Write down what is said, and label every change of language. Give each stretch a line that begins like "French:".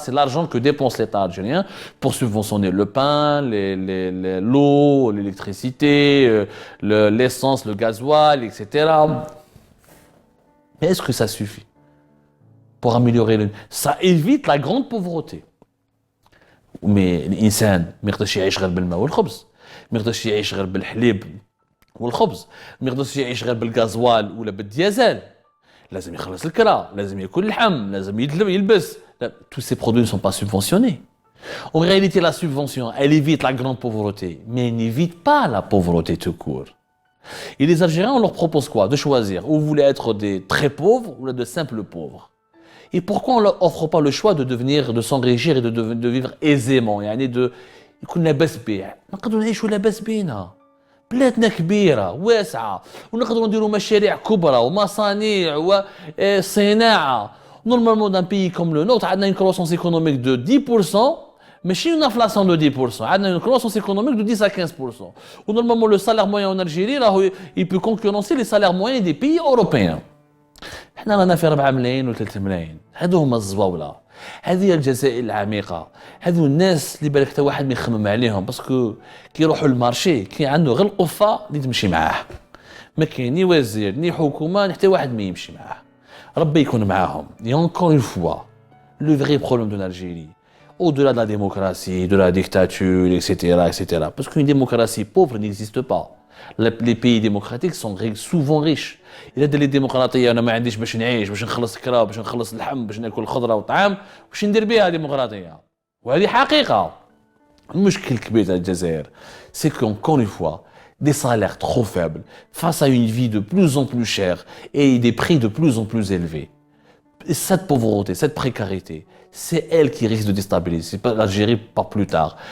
French: C'est l'argent que dépense l'État algérien pour subventionner le pain, l'eau, l'électricité, l'essence, le gasoil, etc. Mais est-ce que ça suffit pour améliorer ça évite la grande pauvreté.
Arabic: Mais الإنسان ما يقدرش يعيش غير بالماء والخبز، ما يقدرش يعيش غير بالحليب والخبز، ما يقدرش يعيش غير بالغازوال ولا بالديازل. لازم يخلص الكرا، لازم ياكل اللحم، لازم يلبس.
French: Tous ces produits ne sont pas subventionnés. En réalité, la subvention, elle évite la grande pauvreté, mais elle n'évite pas la pauvreté tout court. Et les Algériens, on leur propose quoi? De choisir. Ou vous voulez être des très pauvres ou de simples pauvres. Et pourquoi on ne leur offre pas le choix de s'enrichir et de vivre aisément?
Arabic: يعني يكون لاباس بيه. نقدروا نعيشوا لاباس بينا. بلادنا كبيرة واسعة ونقدروا نديروا مشاريع كبرى ومصانع وصناعة.
French: Normalement, dans un pays comme le nôtre, on a une croissance économique de 10%, mais chez une inflation de 10%, on a une croissance économique de 10 à 15%. Ou normalement, le salaire moyen en Algérie, là, il peut concurrencer les salaires moyens des pays européens.
Arabic: احنا رانا في 4 ملايين و3 ملايين. هذو هما الزواوله. هذه هي الجزائر العميقه. هذو الناس اللي بالك حتى واحد ما يخمم عليهم باسكو كي يروحوا للمارشي كي عنده غير القفه اللي تمشي معاه. ما كاين ني وزير ني حكومه حتى واحد ما يمشي معاه. ربي يكون معاهم.
French: Et encore une fois, le vrai problème de l'Algérie, au-delà de la démocratie, de la dictature, etc. Parce qu'une démocratie pauvre n'existe pas. Les pays démocratiques sont souvent riches.
Arabic: إذا دار لي ديمقراطية أنا ما عنديش باش نعيش باش نخلص الكرا باش نخلص اللحم باش ناكل الخضرة والطعام واش ندير بها ديمقراطية وهذه حقيقة. المشكل الكبير تاع الجزائر
French: c'est qu'encore une fois des salaires trop faibles face à une vie de plus en plus chère et des prix de plus en plus élevés. Et cette pauvreté, cette précarité, c'est elle qui risque de déstabiliser l'Algérie pas plus tard.